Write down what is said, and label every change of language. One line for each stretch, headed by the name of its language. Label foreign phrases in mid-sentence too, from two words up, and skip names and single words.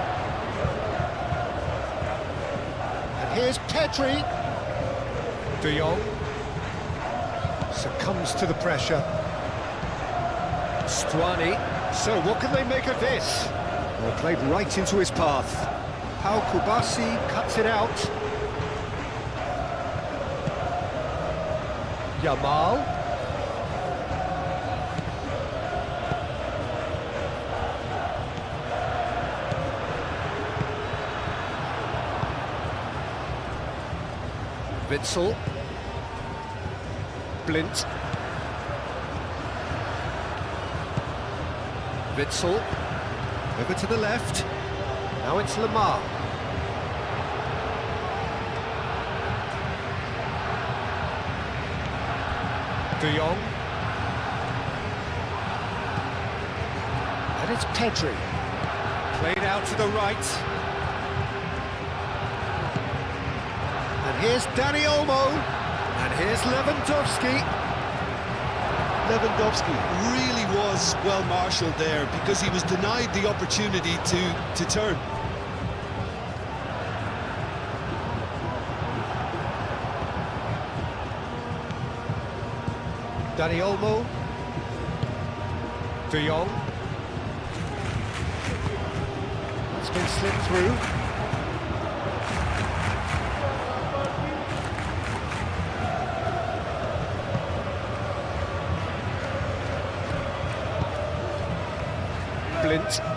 English: And here's Pedri. De Jong succumbs to the pressure. Stuani. So what can they make of this? Well, played right into his path. Pau Kubasi cuts it out. Yamal. Witsel. Blint. Witsel. Over to the left. Now it's Lamar. De Jong. And it's Pedri. Played out to the right. And here's Dani Olmo. And here's Lewandowski. Lewandowski really was well marshalled there because he was denied the opportunity to turn. Dani Olmo. De Jong. It's been slipped through. Blint.